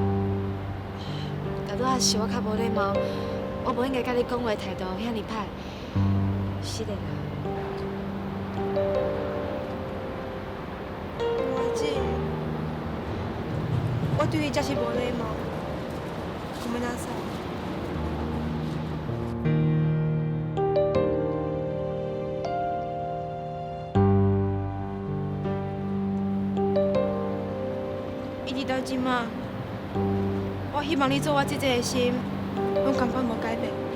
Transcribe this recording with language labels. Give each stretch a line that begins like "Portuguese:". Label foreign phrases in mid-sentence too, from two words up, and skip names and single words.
Min Nan Chinese: 大拄仔是我较无礼貌，我无应该甲你讲话态度遐尼歹，失礼啦。大姐，我对你真是无礼貌，
Japanese: ごめんなさい。
Min Nan Chinese: 到即马，我希望你做我姐姐的心，拢根本无改变。